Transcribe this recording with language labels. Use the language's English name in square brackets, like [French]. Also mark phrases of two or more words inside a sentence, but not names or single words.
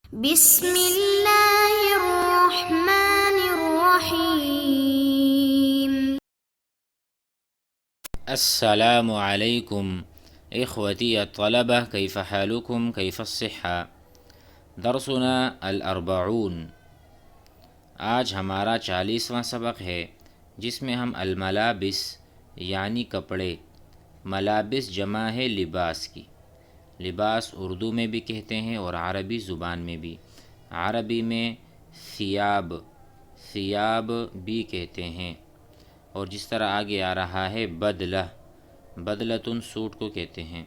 [Arabic] بسم اللہ الرحمن الرحیم۔ السلام علیکم اخوتی الطلبہ کیف حالکم کیف الصحہ۔ درسنا الاربعون، [Urdu] آج ہمارا 40واں سبق ہے جس میں ہم الملابس یعنی کپڑے، ملابس جمع ہے لباس کی۔ لباس اردو میں بھی کہتے ہیں اور عربی زبان میں بھی۔ عربی میں ثیاب بھی کہتے ہیں، اور جس طرح آگے آ رہا ہے بدلتن سوٹ کو کہتے ہیں۔